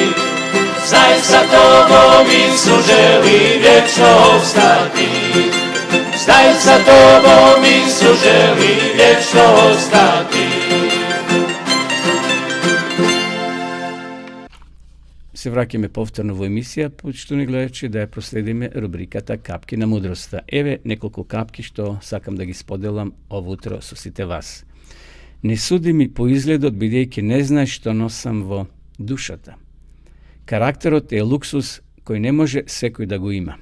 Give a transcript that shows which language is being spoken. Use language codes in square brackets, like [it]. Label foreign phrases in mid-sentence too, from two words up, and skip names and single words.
[hr] Znaj sa tobom Isu želi vječno ostati. Znaj sa tobom Isu želi vječno ostati. [mk] Se враќаме повторно во емисија, почитувани гледачи, да ја проследиме рубриката Капки на мудроста. Еве неколку капки што сакам да ги споделам ово утро со сите вас. Не суди ми по изгледот, бидејќи не знаеш што носам во душата. Карактерот е луксус кој не може секој да го има.